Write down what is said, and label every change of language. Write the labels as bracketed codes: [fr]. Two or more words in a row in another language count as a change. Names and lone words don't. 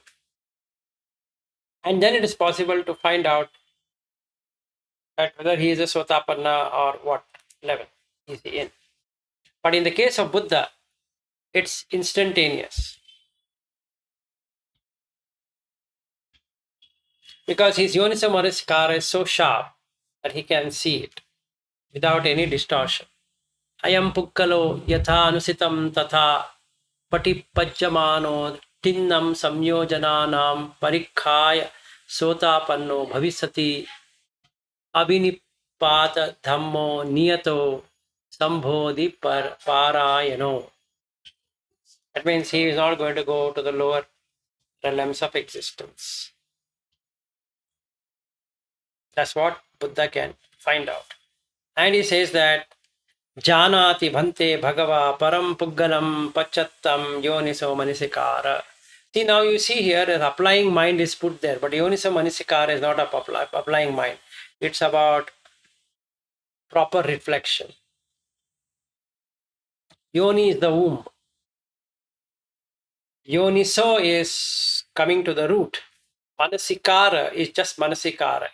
[en] And then it is possible to find out that whether he is a Sotapanna or what level is he in. But in the case of Buddha, it's instantaneous. Because his [pi] Yonisa Manasikara [en] is so sharp that he can see it without any distortion. [pi] Ayam pukkalo yatha anusitam tatha patipajjamano tinnam samyojananam parikhaya sotapanno bhavisati abhinipata dhammo niyato sambodhi parayano. [en] That means he is not going to go to the lower realms of existence. That's what Buddha can find out. And he says that [pi] Janati bhante bhagava param puggalam pachattam yoniso manisikara. [en] See, now you see here, the applying mind is put there, but [pi] yoniso manisikara [en] is not applying mind. It's about proper reflection. Yoni is the womb. Yoniso is coming to the root. Manasikara is just manasikara.